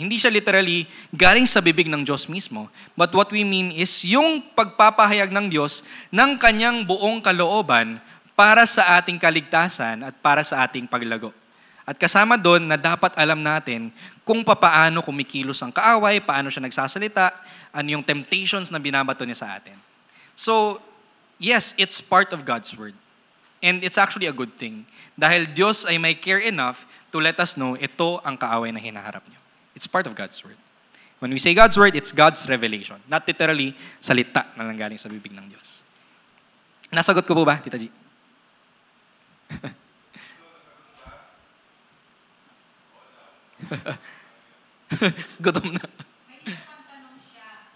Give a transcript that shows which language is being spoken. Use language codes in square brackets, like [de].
[tl] Hindi siya literally galing sa bibig ng Diyos mismo. But what we mean is yung pagpapahayag ng Diyos ng kanyang buong kalooban para sa ating kaligtasan at para sa ating paglago. At kasama doon na dapat alam natin kung paano kumikilos ang kaaway, paano siya nagsasalita, ano yung temptations na binabato niya sa atin. [en] So, yes, it's part of God's Word. And it's actually a good thing. [tl] Dahil Diyos ay may care enough to let us know ito ang kaaway na hinaharap niyo. It's part of God's Word. [en] When we say God's Word, it's God's revelation. [tl] Not literally salita na nanggaling sa bibig ng Diyos. Nasagot ko po ba, Tita G? Gutom na. May isa pang tanong siya.